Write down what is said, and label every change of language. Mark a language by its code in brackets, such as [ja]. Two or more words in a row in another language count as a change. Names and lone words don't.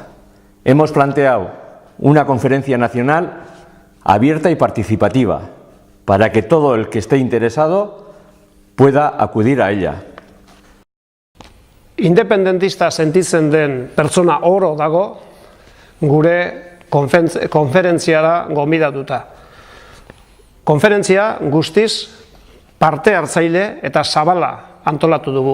[es] Hemos planteado una conferencia nacional abierta y participativa, para que todo el que esté interesado pueda acudir a ella. [eu] Independentista sentitzen den pertsona oro dago gure konferentziara gonbidatuta. Konferentzia guztiz parte hartzaile eta zabala antolatu dugu.